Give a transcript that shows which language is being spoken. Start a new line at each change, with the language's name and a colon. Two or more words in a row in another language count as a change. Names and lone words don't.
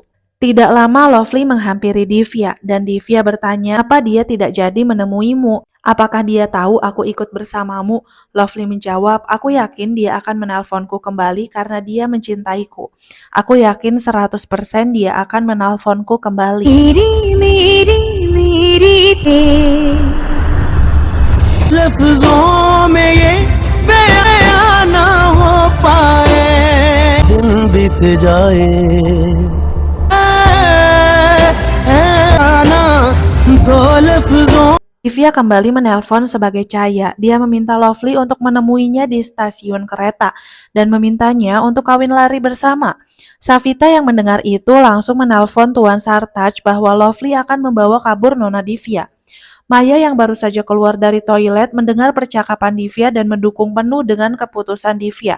Indonesian: Tidak lama Lovely menghampiri Divya dan Divya bertanya apa dia tidak jadi menemuimu. Apakah dia tahu aku ikut bersamamu? Lovely menjawab, aku yakin dia akan menelponku kembali karena dia mencintaiku. Aku yakin 100% dia akan menelponku kembali.
Hindi: लफ्जों में ये बयां ना हो पाए दिन बीत जाए आना दो लफ्जों
Indonesian: Divya kembali menelpon sebagai Cahaya. Dia meminta Lovely untuk menemuinya di stasiun kereta dan memintanya untuk kawin lari bersama. Savita yang mendengar itu langsung menelpon Tuan Sartaj bahwa Lovely akan membawa kabur Nona Divya. Maya yang baru saja keluar dari toilet mendengar percakapan Divya dan mendukung penuh dengan keputusan Divya.